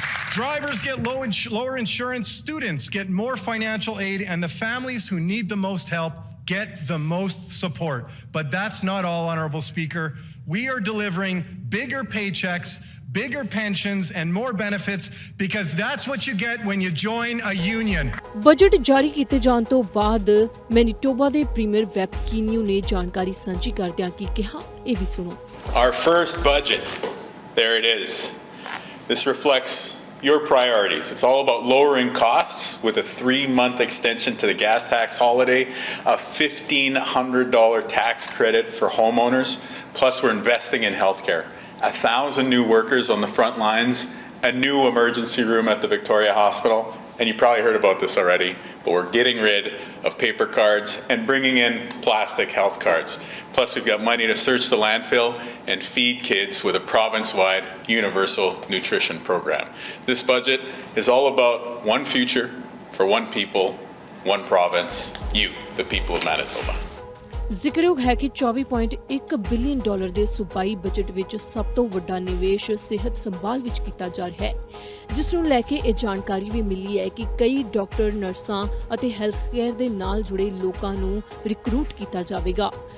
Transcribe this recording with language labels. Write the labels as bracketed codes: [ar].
[en] Drivers get lower insurance, students get more financial aid, and the families who need the most help get the most support. But that's not all, Honorable Speaker. We are delivering bigger paychecks, bigger pensions, and more benefits, because that's what you get when you join a union. [pa] Budget ਜਾਰੀ ਕੀਤੇ ਜਾਣ ਤੋਂ ਬਾਅਦ Manitoba ਦੇ premier ਵੈਪਕੀਨਿਊ ਨੇ ਜਾਣਕਾਰੀ ਸਾਂਝੀ ਕਰਦਿਆਂ ਕੀ ਕਿਹਾ, ਇਹ ਵੀ ਸੁਣੋ। [en] Our first budget, there it is. This reflects your priorities. It's all about lowering costs with a 3-month extension to the gas tax holiday, a $1,500 tax credit for homeowners, plus we're investing in healthcare. 1,000 new workers on the front lines, a new emergency room at the Victoria Hospital, and you probably heard about this already, but we're getting rid of paper cards and bringing in plastic health cards. Plus we've got money to search the landfill and feed kids with a province-wide universal nutrition program. This budget is all about one future for one people, one province, you, the people of Manitoba. [pa] ਜ਼ਿਕਰਯੋਗ ਹੈ ਕਿ $24.1 billion ਦੇ ਸੂਬਾਈ budget ਵਿੱਚ ਸਭ ਤੋਂ ਵੱਡਾ ਨਿਵੇਸ਼ ਸਿਹਤ ਸੰਭਾਲ ਵਿੱਚ ਕੀਤਾ ਜਾ ਰਿਹਾ ਹੈ, ਜਿਸ ਨੂੰ ਲੈ ਕੇ ਇਹ ਜਾਣਕਾਰੀ ਵੀ ਮਿਲੀ ਹੈ ਕਿ ਕਈ ਡਾਕਟਰ, ਨਰਸਾਂ ਅਤੇ ਹੈਲਥ ਕੇਅਰ ਦੇ ਨਾਲ ਜੁੜੇ ਲੋਕਾਂ ਨੂੰ ਰਿਕਰੂਟ ਕੀਤਾ ਜਾਵੇਗਾ।